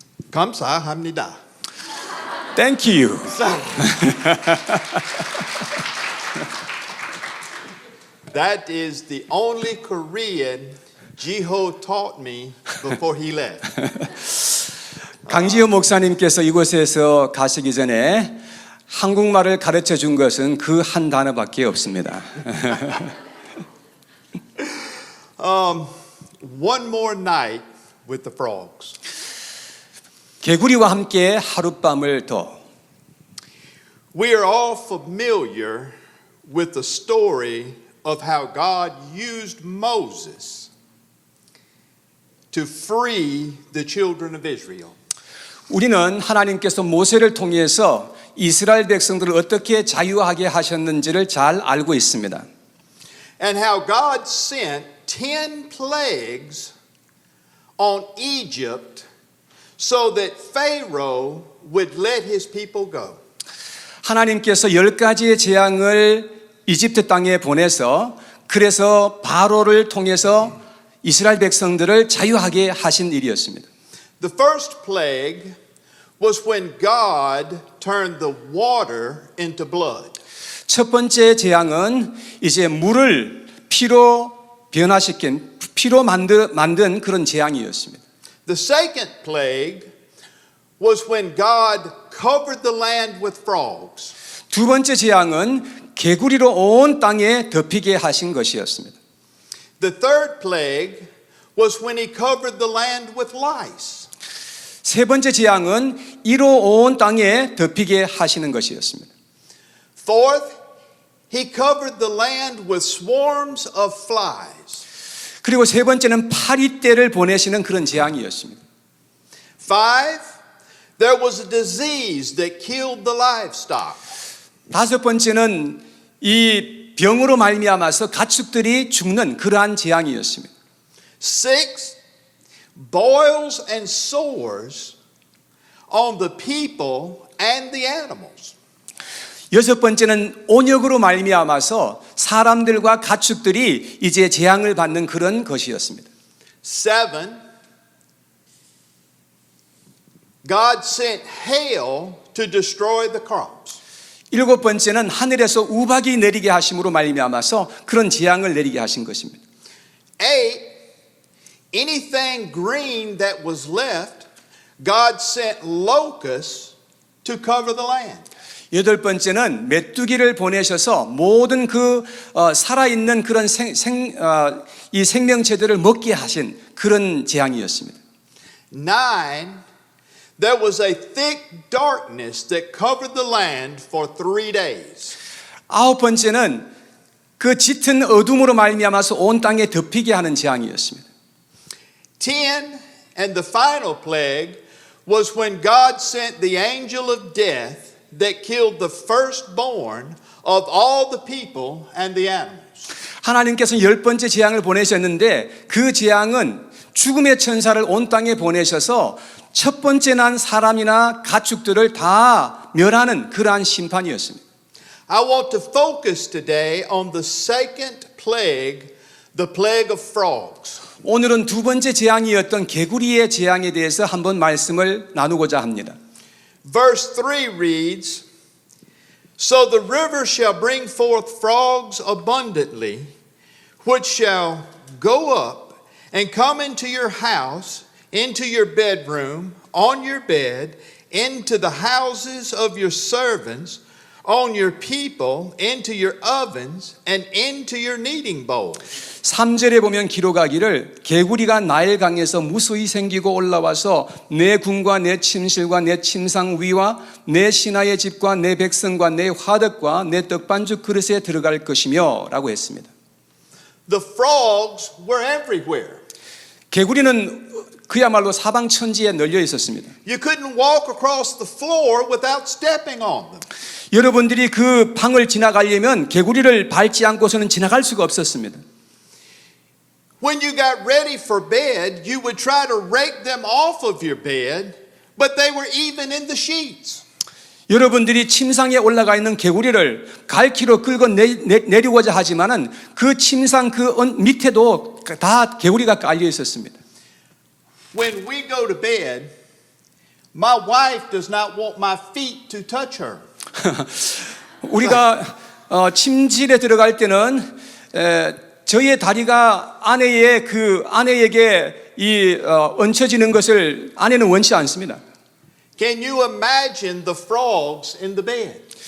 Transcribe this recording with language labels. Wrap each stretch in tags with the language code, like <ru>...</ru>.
<ko>감사합니다.</ko> <en>Thank you. That is the only Korean Jiho taught me before he left.</en> <ko>강지호 목사님께서 이곳에서 가시기 전에 한국말을 가르쳐 준 것은 그 한 단어밖에 없습니다.</ko> <en>One more night with the frogs.</en> <ko>개구리와 함께 하룻밤을 더.</ko> <en>We are all familiar with the story of how God used Moses to free the children of Israel.</en> <ko>우리는 하나님께서 모세를 통해서 이스라엘 백성들을 어떻게 자유하게 하셨는지를 잘 알고 있습니다.</ko> <en>And how God sent 10 plagues on Egypt so that Pharaoh would let his people go.</en> <ko>하나님께서 10가지의 재앙을 이집트 땅에 보내서 그래서 바로를 통해서 이스라엘 백성들을 자유하게 하신 일이었습니다.</ko> <en>The first plague was when God turned the water into blood.</en> <ko>첫 번째 재앙은 이제 물을 피로 변화시킨 피로 만든 그런 재앙이었습니다.</ko> <en>The second plague was when God covered the land with frogs.</en> <ko>두 번째 재앙은 개구리로 온 땅에 덮이게 하신 것이었습니다.</ko> <en>The third plague was when he covered the land with lice.</en> <ko>세 번째 재앙은 이로 온 땅에 덮이게 하시는 것이었습니다.</ko> <en>Fourth, he covered the land with swarms of flies.</en> <ko>그리고 세 번째는 파리떼를 보내시는 그런 재앙이었습니다.</ko> <en>Five, there was a disease that killed the livestock.</en> <ko>다섯 번째는 이 병으로 말미암아서 가축들이 죽는 그러한 재앙이었습니다.</ko> <en>Six, boils and sores on the people and the animals.</en> <ko>여섯 번째는 온역으로 말미암아서 사람들과 가축들이 이제 재앙을 받는 그런 것이었습니다.</ko> <en>Seven, God sent hail to destroy the crops.</en> <ko>일곱 번째는 하늘에서 우박이 내리게 하심으로 말미암아서 그런 재앙을 내리게 하신 것입니다.</ko> <en>Eight, anything green that was left, God sent locusts to cover the land.</en> <ko>여덟 번째는 메뚜기를 보내셔서 모든 그 살아있는 그런 이 생명체들을 먹게 하신 그런 재앙이었습니다.</ko> <en>Nine, there was a thick darkness that covered the land for 3 days.</en> <ko>아홉 번째는 그 짙은 어둠으로 말미암아서 온 땅에 덮이게 하는 재앙이었습니다.</ko> <en>10, and the final plague was when God sent the angel of death that killed the firstborn of all the people and the animals.</en> <ko>하나님께서는 열 번째 재앙을 보내셨는데 그 재앙은 죽음의 천사를 온 땅에 보내셔서 첫 번째 난 사람이나 가축들을 다 멸하는 그러한 심판이었습니다.</ko> <en>I want to focus today on the second plague, the plague of frogs.</en> <ko>오늘은 두 번째 재앙이었던 개구리의 재앙에 대해서 한번 말씀을 나누고자 합니다.</ko> <en>Verse 3 reads, So the river shall bring forth frogs abundantly, which shall go up and come into your house, into your bedroom, on your bed, into the houses of your servants, on your people, into your ovens, and into your kneading bowls.</en> <ko>3절에 보면 기록하기를 개구리가 나일강에서 무수히 생기고 올라와서 내 궁과 내 침실과 내 침상 위와 내 신하의 집과 내 백성과 내 화덕과 내 떡반죽 그릇에 들어갈 것이며 라고 했습니다.</ko> <en>The frogs were everywhere.</en> <ko>개구리는 그야말로 사방천지에 널려 있었습니다.</ko> <en>You couldn't walk across the floor without stepping on them.</en> <ko>여러분들이 그 방을 지나가려면 개구리를 밟지 않고서는 지나갈 수가 없었습니다.</ko> <en>When you got ready for bed, you would try to rake them off of your bed, but they were even in the sheets.</en> <ko>여러분들이 침상에 올라가 있는 개구리를 갈퀴로 끌고 내려오자 하지만은 그 침상 그 밑에도 다 개구리가 깔려 있었습니다.</ko> <en>When we go to bed, my wife does not want my feet to touch her.</en> <ko>우리가 침실에 들어갈 때는 저의 다리가 아내에게 얹혀지는 것을 아내는 원치 않습니다.</ko> <en>Can you imagine the frogs in the bed?</en>